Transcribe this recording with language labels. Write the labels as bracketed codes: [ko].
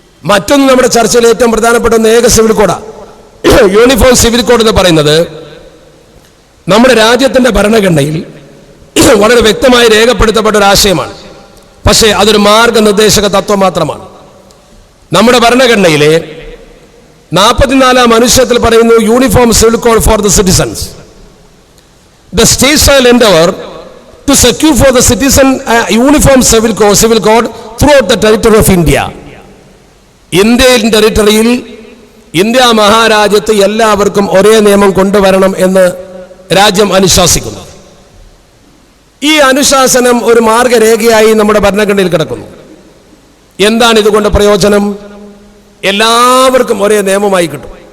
[ml] മറ്റൊന്ന്, നമ്മുടെ ചർച്ചയിൽ ഏറ്റവും പ്രധാനപ്പെട്ട ഒന്ന് ഏക സിവിൽ കോഡാണ്. യൂണിഫോം സിവിൽ കോഡ് എന്ന് പറയുന്നത് നമ്മുടെ രാജ്യത്തിന്റെ ഭരണഘടനയിൽ വളരെ വ്യക്തമായി രേഖപ്പെടുത്തപ്പെട്ട ഒരു ആശയമാണ്. പക്ഷേ അതൊരു മാർഗനിർദ്ദേശക തത്വം മാത്രമാണ്. നമ്മുടെ ഭരണഘടനയിലെ 44-ാം അനുച്ഛേദത്തിൽ പറയുന്നു, [en] Uniform civil code for the citizens. The state shall endeavor to secure for the citizen a uniform civil code throughout the territory of India. [ml] Indian ടെറിട്ടറിയിൽ, India മഹാരാജ്യത്ത് എല്ലാവർക്കും ഒരേ നിയമം കൊണ്ടുവരണം എന്ന് രാജ്യം അനുശാസിക്കുന്നു. ഈ അനുശാസനം ഒരു മാർഗരേഖയായി നമ്മുടെ ഭരണഘടനയിൽ കിടക്കുന്നു. എന്താണ് ഇതുകൊണ്ട് പ്രയോജനം? എല്ലാവർക്കും ഒരേ നിയമമായി കിട്ടും.